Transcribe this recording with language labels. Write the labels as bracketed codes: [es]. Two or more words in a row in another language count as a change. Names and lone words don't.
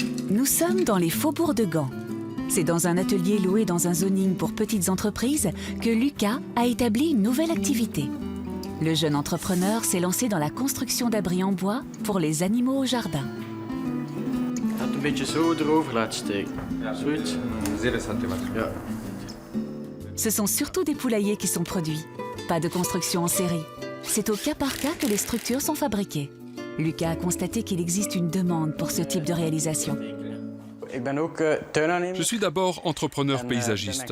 [fr] Nous sommes dans les faubourgs de Gand. C'est dans un atelier loué dans un zoning pour petites entreprises que Lucas a établi une nouvelle activité. Le jeune entrepreneur s'est lancé dans la construction d'abris en bois pour les animaux au jardin. [nl] Het een beetje zo erover laten steken. Zoiets. Ja. [fr] Ce sont surtout des poulaillers qui sont produits. Pas de construction en série. C'est au cas par cas que les structures sont fabriquées. Lucas a constaté qu'il existe une demande pour ce type de réalisation. Je suis d'abord entrepreneur paysagiste.